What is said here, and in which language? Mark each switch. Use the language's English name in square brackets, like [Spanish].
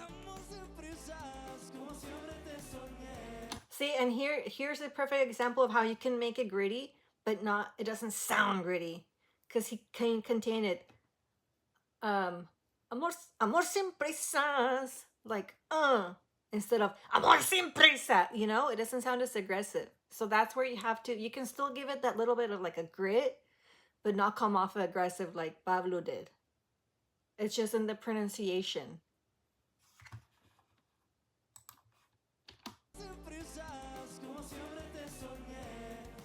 [Spanish] Amor sin prisas, como siempre te soñé. [English] See, and here's a perfect example of how you can make it gritty, but not, it doesn't sound gritty. Because he can contain it. [Spanish] Amor, amor sin prisas. [English] Like, instead of [Spanish] amor sin prisa, [English] you know, it doesn't sound as aggressive. So that's where you have to, you can still give it that little bit of like a grit, but not come off aggressive like Pablo did. It's just in the pronunciation. [Spanish] Sin prisas, como siempre te soñé.